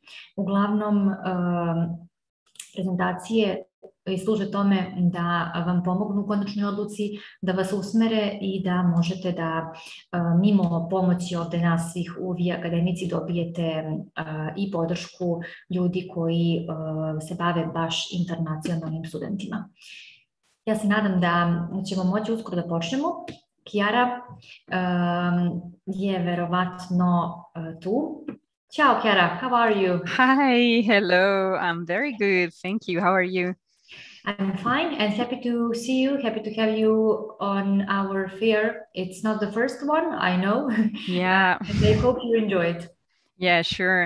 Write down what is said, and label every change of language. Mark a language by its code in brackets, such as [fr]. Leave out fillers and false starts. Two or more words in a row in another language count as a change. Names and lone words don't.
[sr] Uglavnom, prezentacije i služe tome da vam pomognu u konačnoj odluci, da vas usmere i da možete da mimo pomoći ovde nas svih u VIA akademici dobijete i podršku ljudi koji se bave baš internacionalnim studentima. Ja se nadam da ćemo moći uskoro da počnemo. Chiara je verovatno tu. [en] Ciao Chiara, how are you? Hi, hello, I'm very good, thank you. How are you? I'm fine and happy to see you, happy to have you on our fair. It's not the first one, I know. Yeah. And I hope you enjoyed. Yeah, sure.